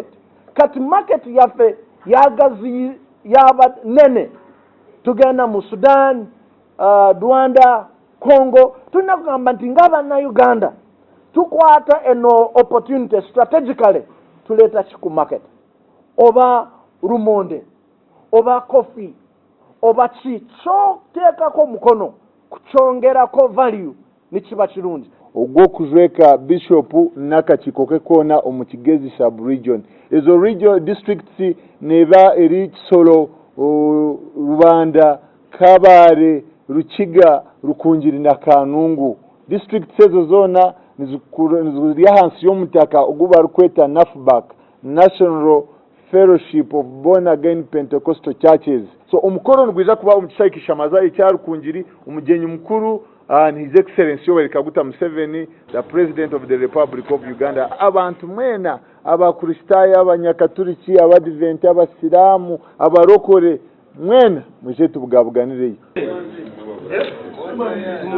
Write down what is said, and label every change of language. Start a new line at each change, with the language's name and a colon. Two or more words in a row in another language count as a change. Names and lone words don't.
Ganda: kati market yaffe yagazi yaba nene tugenda mu Sudan, Rwanda, Congo tulina kugamba nti ng'abanna Uganda tukwata eno
English: opportunity strategically
Ganda: tuleeta kiku market oba lumonde oba coffee oba kyoteekako mukono kukyongerako value nikiba kirungi
Chiga: ogw'okuzweka bishop n'akakiiko kekoona omu Kigezi sub-region ezo region districts neba eri Kisoro Rubanda Kabare Rukiga Rukungiri na Kanungu districts ezo zona niziri hansi y'omutaka oguba rukweta NAFBAC National Fellowship of Born Again Pentecostal Churches so omukoro nigwiza kuba omukisaayi kishamaza ekya Rukungiri omugenyi mukuru
English: and His Excellency
Chiga: Yoweri Kaguta Museveni,
English: the President of the Republic of Uganda.
Chiga: Abantu mwena, abakristaayo, abanyakaturiki, abadiventi, abasiramu, abarokore, mwena, muje tubugabuganireyo.